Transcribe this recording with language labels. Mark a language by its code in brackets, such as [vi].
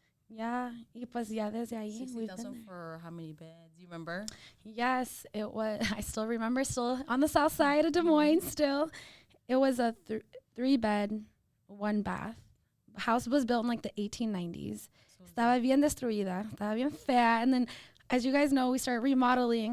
[es] Yeah, y pues ya desde ahí [en] we've been 60,000 there. for how many beds? You remember? Yes, it was. I still remember, still on the south side of Des Moines. Still, it was a 3-bed, 1-bath. House was built in the 1890s. [es] Estaba bien destruida, estaba bien fea. [en] And then, as you guys know, we started remodeling.